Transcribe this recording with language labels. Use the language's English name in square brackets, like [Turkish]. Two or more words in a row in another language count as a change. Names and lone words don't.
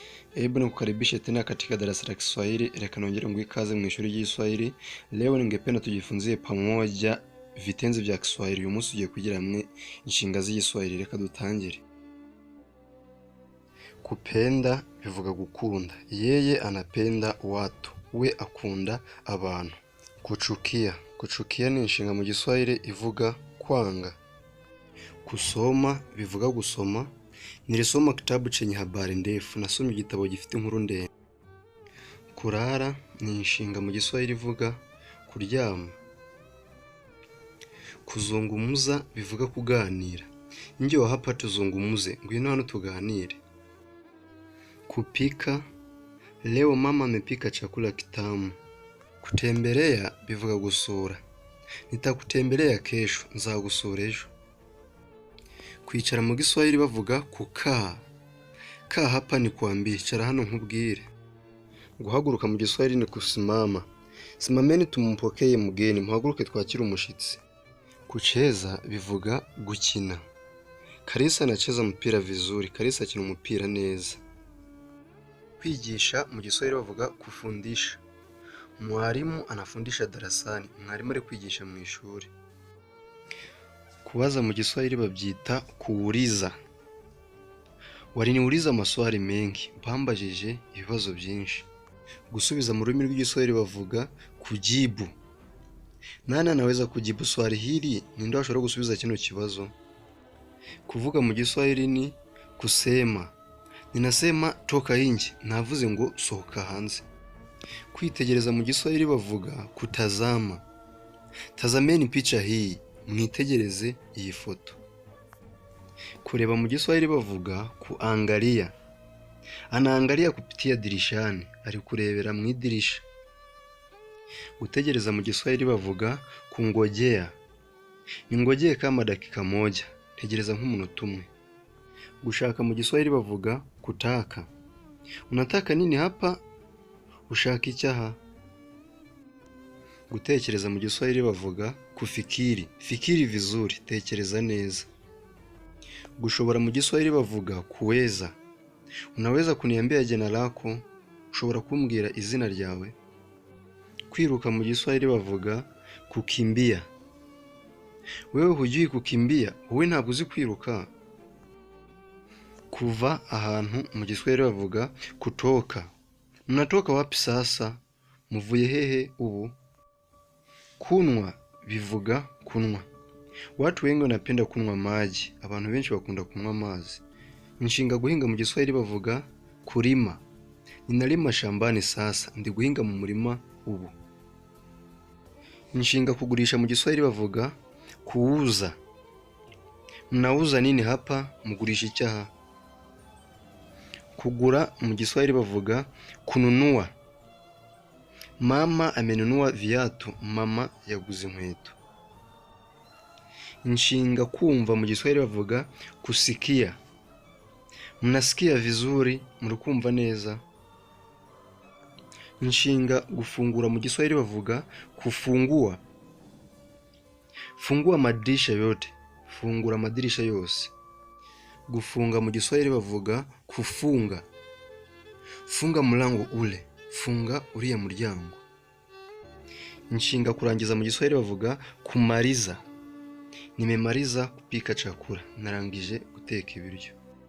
[Swahili] Hebu nikukaribishe tena katika darasa la Kiswahili. [Kinyarwanda] Reka nongere nguhe ikaze mu ishuri ry'Iswahili. [Swahili] Leo ningependa tujifunzie pamoja vitenzi vya Kiswahili. [Kinyarwanda] Uyu munsi tugiye kugira hamwe inshinga z'Igiswahili. Reka dutangire. Kupenda bivuga gukunda. [Swahili] Yeye anapenda watu. [Kinyarwanda] We akunda abantu. [Swahili] Kuchukia. [Kinyarwanda] Kuchukia ni inshinga mu Giswahili ivuga kwanga. Kusoma bivuga gusoma. [Swahili] Nilisoma kitabu chenye habari ndefu. [Kinyarwanda] Nasomye igitabo gifite inkuru ndende. Kurara ni inshinga mu Giswahili ivuga kuryama. Kuzungumuza bivuga kuganira. [Swahili] Njoo hapa tuzungumuze, [Kinyarwanda] ngwino hano tuganire. [Swahili] Kupika, leo mama amepika chakula kitamu. [Kinyarwanda] Kutembelea bivuga gusura. [Swahili] Nitakutembelea kesho, [Kinyarwanda] nzagusura ejo. Kwicara mu Giswahili bavuga kukaa. [Swahili] Kaa hapa ni kuambia, [Kinyarwanda] icara hano nkubwire. Guhaguruka mu Giswahili ni kusimama. [Swahili] Simameni tumumpokeye mgeni, [Kinyarwanda] muhaguruke twakire umushitsi. [Swahili] Kucheza [Kinyarwanda] bivuga gukina. [Swahili] Kalisa anacheza mpira vizuri. [Kinyarwanda] Kalisa akina umupira neza. Kwigisha mu Giswahili bavuga kufundisha. [Swahili] Mwalimu anafundisha darasani. [Kinyarwanda] Mwalimu ari kwigisha mu ishuri. Kubaza mu Giswahili babyita kuuliza. [Swahili] Waliniuliza maswali mengi, [Kinyarwanda] bambajije ibibazo byinshi. Gusubiza mu rurimi rw'Igiswahili bavuga kujibu. [Swahili] Nani anaweza kujibu swali hili? [Kinyarwanda] Ninde ashobora gusubiza kino kibazo? Kuvuga mu Giswahili ni kusema. [Swahili] Ninasema toka nje, [Kinyarwanda] navuze ngo sohoka hanze. Kwitegereza mu Giswahili bavuga kutazama. [Swahili] Tazameni picha hii, [Kinyarwanda] mwitegereze iyi foto. Kureba mu Giswahili bavuga kuangalia. [Swahili] Anaangalia kupitia dirishani, [Kinyarwanda] ari kurebera mu idirisha. Gutegereza mu Giswahili bavuga kungojea. [Swahili] Ningojee kama dakika moja, [Kinyarwanda] tegereza nk'umunota umwe. Gushaka mu Giswahili bavuga kutaka. [Swahili] Unataka nini hapa? [Kinyarwanda] Ushaka icyaha. Gutekereza mu Giswahili bavuga kufikiri. [Swahili] Fikiri vizuri, [Kinyarwanda] tekereza neza. Gushobora mu Giswahili bavuga kuweza. [Swahili] Unaweza kuniambia jina lako? [Kinyarwanda] Ushobora kumbwira izina ryawe? Kwiruka mu Giswahili bavuga kukimbia. [Swahili] Wewe hujui kukimbia? [Kinyarwanda] Wowe ntabwo uzi kwiruka? Kuva ahantu mu Giswahili bavuga kutoka. [Swahili] Mnatoka wapi sasa? [Kinyarwanda] Muvuye hehe ubu? Kunwa bivuga kunwa. [Swahili] Watu wengi wanapenda kunwa maji. [Kinyarwanda] Abantu benshi bakunda kunywa amazi. Inshinga guhinga mu Giswahili bavuga kulima. [Swahili] Ninalima shambani sasa, [Kinyarwanda] ndi guhinga mu murima ubu. Inshinga kugurisha mu Giswahili bavuga kuuza. [Swahili] Mnauza nini hapa? [Kinyarwanda] Mugurisha icyaha. Kugura mu Giswahili bavuga kununua. Mama amenunua viatu. Mama yaguze inkweto. Inshinga kumva mu Giswahili bavuga kusikia. [Swahili] Mnasikia vizuri, [Kinyarwanda] mrukumva neza. Inshinga gufungura mu Giswahili bavuga kufungua. [Swahili] Fungua madirisha yote. [Kinyarwanda] Fungura madirisha yose. Gufunga mu Giswahili bavuga kufunga. [Swahili] Funga mlango ule. [Kinyarwanda] Funga uriya muryango. Inshinga kurangiza mu Giswahili bavuga kumaliza. [Swahili] Nimemaliza kupika chakula. [Kinyarwanda] Narangije guteka ibiryo.